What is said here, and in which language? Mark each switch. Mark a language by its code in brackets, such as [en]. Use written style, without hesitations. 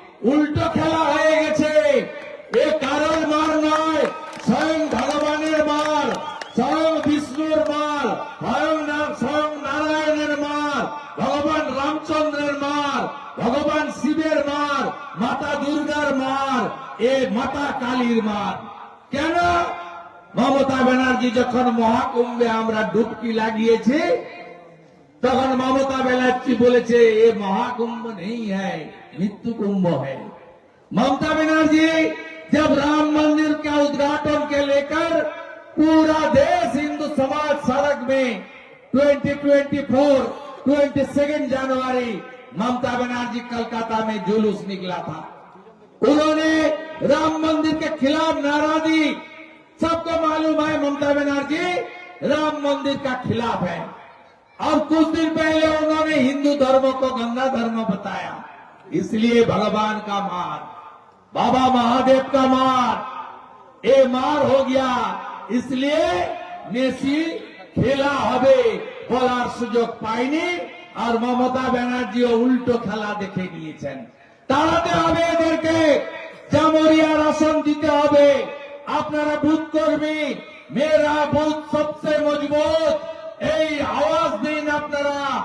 [bn] উল্টো খেলা হয়ে গেছে। এ কারোর মার নয়, স্বয়ং ভগবানের মার, স্বয়ং বিষ্ণুর মার, স্বয়ং নারায়ণের মার, ভগবান রামচন্দ্রের মার, ভগবান শিবের মার, মাতা দুর্গার মার, এ মাতা কালীর মার। কেন? মমতা ব্যানার্জি যখন মহাকুম্ভে আমরা ডুবকি লাগিয়েছি, তখন ममता बनर्जी বলেছে [hi] ये महाकुंभ नहीं है, मृत्यु कुंभ है। ममता बनर्जी जब राम मंदिर का उद्घाटन के लेकर पूरा देश हिंदू समाज सड़क में 22 जनवरी ममता बनर्जी कलकत्ता में जुलूस निकला था। उन्होंने राम मंदिर के खिलाफ नारा दी। सबको मालूम है ममता बनर्जी राम मंदिर का खिलाफ है। और कुछ दिन पहले उन्होंने हिंदू धर्म को गंदा धर्म बताया। इसलिए भगवान का मार, बाबा महादेव का मार, ये मार हो गया। इसलिए मेसी खेला [bn] হবে বলার সুযোগ পায়নি। আর মমতা ব্যানার্জিও উল্টো খেলা দেখে নিয়েছেন। তাড়াতে হবে এদেরকে, জামুরিয়ার আসন দিতে হবে। আপনারা বুথ কর্মী, মেরা বুথ সবচেয়ে মজবুত, এই আওয়াজ দিন আপনারা।